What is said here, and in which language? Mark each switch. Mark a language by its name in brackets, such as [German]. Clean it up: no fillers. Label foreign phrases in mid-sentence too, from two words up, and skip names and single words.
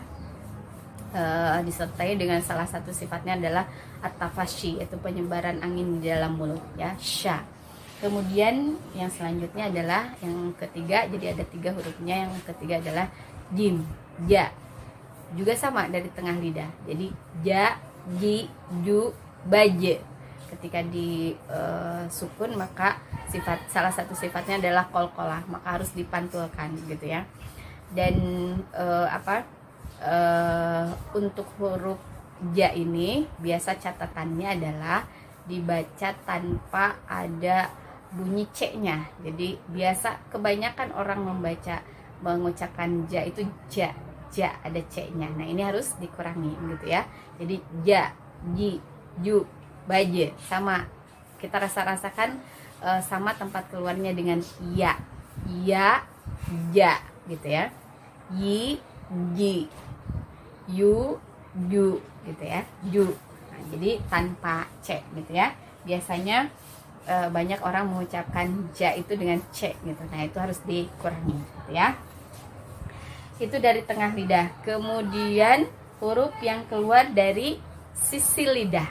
[Indonesian] Disertai dengan salah satu sifatnya adalah at-tafashi, yaitu penyebaran angin di dalam mulut ya, sha. Kemudian yang selanjutnya adalah yang ketiga, jadi ada 3 hurufnya. Yang ketiga adalah jim, ja, juga sama dari tengah lidah. Jadi ja, ji, ju, baje. Ketika di sukun maka salah satu sifatnya adalah qalqalah, maka harus dipantulkan gitu ya. Dan untuk huruf ja ini biasa catatannya adalah dibaca tanpa ada bunyi C-nya. Jadi biasa kebanyakan orang mengucapkan ja itu ja, ja ada C-nya. Nah, ini harus dikurangi gitu ya. Jadi ja, ji, ju, baje sama. Kita rasakan sama tempat keluarnya dengan ya. Ya, ja gitu ya. Yi, ji, yu, ju gitu ya. Ju. Nah, jadi tanpa C gitu ya. Biasanya banyak orang mengucapkan ja itu dengan C gitu. Nah itu harus dikurangi gitu ya. Itu dari tengah lidah. Kemudian huruf yang keluar dari sisi lidah.